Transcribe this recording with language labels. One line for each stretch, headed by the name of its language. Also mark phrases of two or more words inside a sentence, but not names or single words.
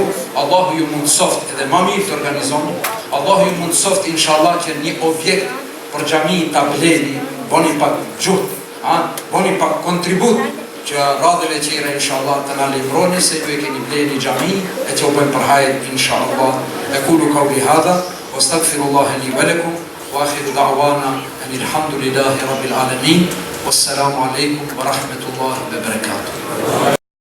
Albanian: Allahu ju mundsoft edhe më mirë të organizoni. Allahu ju mundsoft inshallah që një objekt për xhamin ta bleni, boni pak gjuhë, boni pak kontribut që radhëve tjera inshallah të na lemroni se ju e keni bleni xhami e që u bëjmë për hajër inshallah.
Arabic: أقول قولي هذا وأستغفر الله لي ولكم وآخر دعوانا الحمد لله رب العالمين. والسلام عليكم ورحمة الله وبركاته.